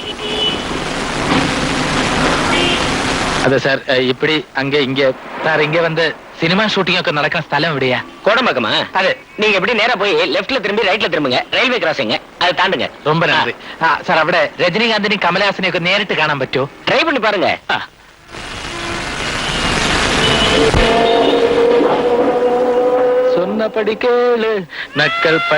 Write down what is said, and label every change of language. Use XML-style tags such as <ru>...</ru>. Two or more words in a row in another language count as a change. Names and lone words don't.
<ml>അതെ സാർ,</ml> <ta>இப்படி அங்க</ta> <ml>ഇങ്ങ സാർ ഇങ്ങ വന്ന്</ml> <en>cinema shooting</en> <ml>ഒക്കെ നടക്കുന്ന സ്ഥലം എവിടെയാ?</ml> <ta>கோடம்பாக்கமா? அது நீங்க எப்படி நேரா போய் லெஃப்ட்ல திரும்பி ரைட்ல திரும்புங்க. ரயில்வே கிராசிங் அது தாண்டுங்க. ரொம்ப நன்றி.</ta> <ml>സാർ അവിടെ രജനീകാന്തിനെയും കമലഹാസനെയും ഒക്കെ നേരിട്ട് കാണാൻ പറ്റുമോ?</ml> <ta>ட்ரை பண்ணி பாருங்க. சொன்னபடி கேளு நக்கல்</ta>